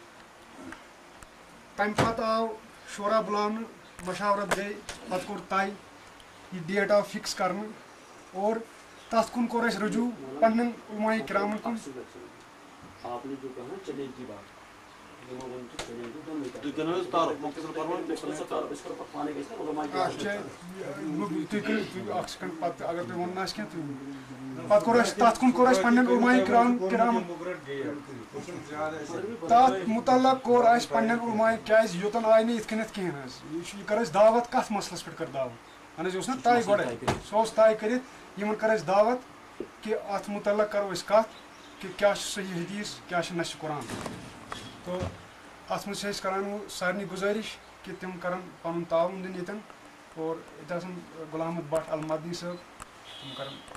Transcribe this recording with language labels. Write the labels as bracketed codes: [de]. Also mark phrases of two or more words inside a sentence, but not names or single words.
[ks] تمہِ پتہٕ آو شورا بُلاونہٕ مشاورت گٔے پتہٕ کوٚر طے یہ ڈیٹ آو فکس کرنہٕ اور تتھ کُن کوٚر اَسہِ رجوع پننٮ۪ن علماء کرامن کُن. [ur] آپ نے جو کہا چیلنج کی بات [ks] اگر تُہۍ وَنُن آسہِ کینٛہہ پتہٕ کوٚر اَسہِ تتھ کُن کوٚر اَسہِ پننٮ۪ن علماء کرامن تتھ متعلق کوٚر اَسہِ پننٮ۪ن علماء کیٛازِ یوٚتن آے نہٕ یِتھ کٔنٮ۪تھ کِہیٖنۍ حظ یہِ کٔر اَسہِ دعوت کتھ مسلس پٮ۪ٹھ کٔر دعوت اہن حظ یہِ اوس نا طے گۄڈے سُہ اوس طے کٔرِتھ یِمن کٔر اَسہِ دعوت کہ اتھ متعلق کرو أسۍ کتھ کہ کیٛاہ چھُ صحیح حدیث کیٛاہ چھُ نصِ قرآن تو اتھ منٛز چھِ أسۍ کران سارنٕے گُزٲرِش کہ تِم کرن پنُن تعاوُن دِنہٕ ییٚتٮ۪ن اور ییٚتہِ آسن غلام احمد بٹ المدنی صٲب تِم کرن